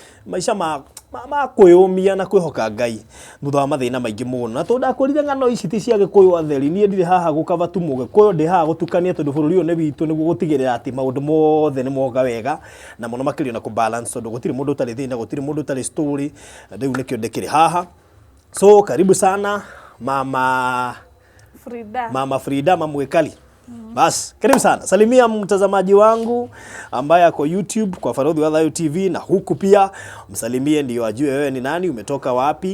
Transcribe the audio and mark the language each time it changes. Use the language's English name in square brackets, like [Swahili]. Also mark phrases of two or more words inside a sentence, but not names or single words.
[Kikuyu] ma kwiyumia na kwihoka Ngai thutha wa mathina maingi muno na tundakurire ngano ici ti cia Gikuyu atheri nie ndire haha gukava tu Mugikuyu ndi haha gutukania tondu bururi uyu ni witu niguo gutigirira ati maundu mothe ni moga wega na muno makirio na ku balance tondu gutiri mundu utari thina gutiri mundu utari story riu nikio ndikiri haha so [Swahili] karibu sana [Kikuyu] mama Frida mama Mwikali. [Swahili] Bas, karibu sana. Salimia mtazamaji wangu ambaye ako YouTube kwa Baruthi wa Thayo TV na huku pia msalimie ndio ajue wewe ni nani, umetoka wapi.